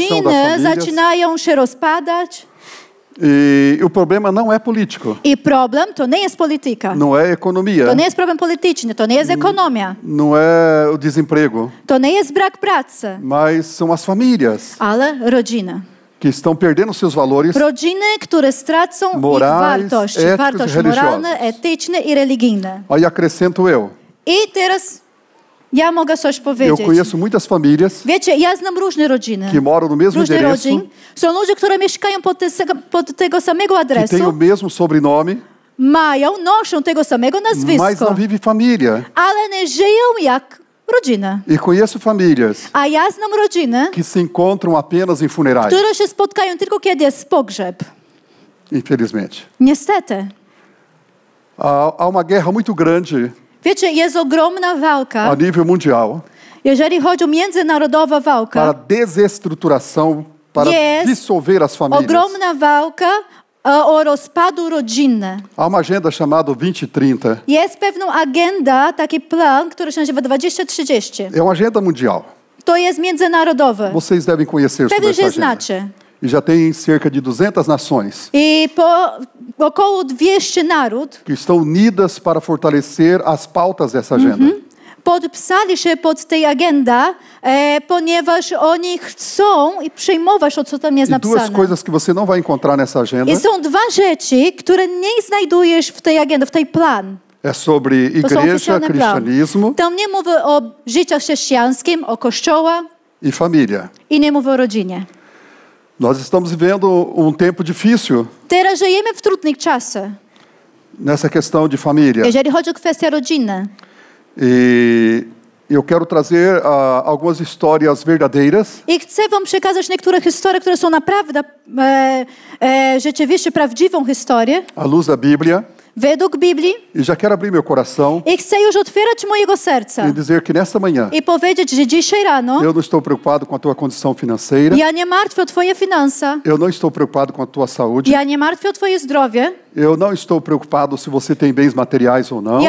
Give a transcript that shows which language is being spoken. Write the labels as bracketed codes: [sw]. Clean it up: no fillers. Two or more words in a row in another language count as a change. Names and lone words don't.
[pl] rodziny [pt] famílias. [pl] zaczynają się rozpadać. [pt] E o problema não é político, [pl] I problem to nie jest polityka. [pt] não é economia, [pl] To nie jest problem polityczny, to nie jest ekonomia, [pt] não é o desemprego, [pl] to nie jest brak pracy, [pt] mas são as famílias [pl] ale rodzina. [pt] que estão perdendo seus valores [pl] Rodziny, które stracą ich [pt] Morales, [pl] wartości, [pt] éticos, [pl] wartość [pt] religiosas. [pl] moralne, etyczne i religijne. [pt] Aí acrescento eu. [pl] I teraz ja mogę coś [pt] Eu [pl] powiedzieć. [pt] conheço muitas famílias [pl] Wiecie, ja znam różne rodziny. [pt] que moram no mesmo [pl] Różne [pt] endereço, [pl] rodzin. Są ludzie, które mieszkają pod tego samego [pt] que têm o [pl] adresu, [pt] mesmo sobrenome, [pl] noszą tego samego [pt] mas [pl] nazwisko, [pt] não vive família. [pl] ale nie żyją jak rodzina. [pt] E conheço famílias [pl] A ja znam rodziny, [pt] que se encontram apenas em funerais, [pl] które się spotkają tylko kiedy jest pogrzeb. [pt] infelizmente. [pl] Niestety. [pt] Há uma guerra muito grande [pl] Wiecie, jest ogromna [pt] a [pl] walka, [pt] nível mundial [pl] jeżeli chodzi o międzynarodowa walka, [pt] para desestruturação, para Yes. dissolver as famílias. [pl] ogromna walka o rozpadu rodzinny. [pt] Há uma agenda chamada 2030. [pl] Jest pewną agenda, taki plan, który się nazywa 2030. [pt] É uma agenda mundial. [pl] To jest międzynarodowy. [pt] Vocês devem conhecer sobre [pl] Pewnie [pt] essa [pl] się [pt] agenda. [pl] znacie. [pt] E já tem cerca de 200 nações [pl] I około 200 naród [pt] que estão unidas para fortalecer as pautas dessa agenda. [pl] podpisali się pod tej agendą, ponieważ oni chcą i przyjmować to, co tam jest [pt] E duas [pl] napisane. [pt] coisas que você não vai encontrar nessa agenda [pl] I są dwa rzeczy, które nie znajdujesz w tej agendzie, w tej plan. [pt] é sobre [pl] To są [pt] igreja, [pl] oficjalne plan. [pt] cristianismo [pl] Tam nie mówię o życiu chrześcijańskim, o kościoła [pt] e família. [pl] i nie mówię o rodzinie. [pt] Nós estamos vivendo tempo difícil [pl] Teraz żyjemy w trudnych czasach, [pt] nessa questão de família. [pl] jeżeli chodzi o kwestię rodziny. [pt] E Eu quero trazer algumas histórias verdadeiras [pl] I chcę wam przekazać niektóre historie, które są naprawdę rzeczywiście prawdziwą historię, [pt] à luz da Bíblia. [pl] według Biblii. [pt] E já quero abrir meu coração [pl] I chcę już otwierać mojego serca [pt] e dizer que nesta manhã [pl] i powiedzieć, że dzisiaj rano [pt] eu não estou preocupado com a tua condição financeira. [pl] ja nie martwię o twoje finanse, [pt] Eu não estou preocupado com a tua saúde. [pl] ja nie martwię o twoje zdrowie, [pt] Eu não estou preocupado se você tem bens materiais ou não.